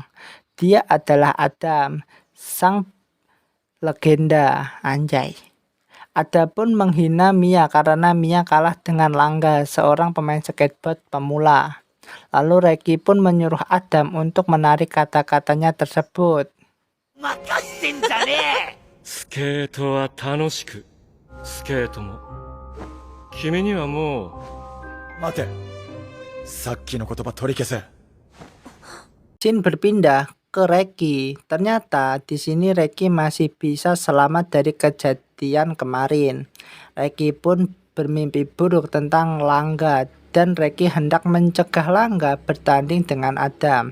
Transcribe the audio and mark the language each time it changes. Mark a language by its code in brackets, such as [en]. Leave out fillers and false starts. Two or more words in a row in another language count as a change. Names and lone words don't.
[id] Dia adalah Adam, sang legenda anjay. Ada pun menghina Mia karena Mia kalah dengan Rangga, seorang pemain skateboard pemula. Lalu Reki pun menyuruh Adam untuk menarik kata-katanya tersebut. [ja] スケートは楽しく、スケートも。君にはもう。待て。さっきの言葉取り消せ。 [id] Scene berpindah ke Reki. Ternyata di sini Reki masih bisa selamat dari kejadian kemarin. Reki pun bermimpi buruk tentang Rangga dan Reki hendak mencegah Rangga bertanding dengan Adam.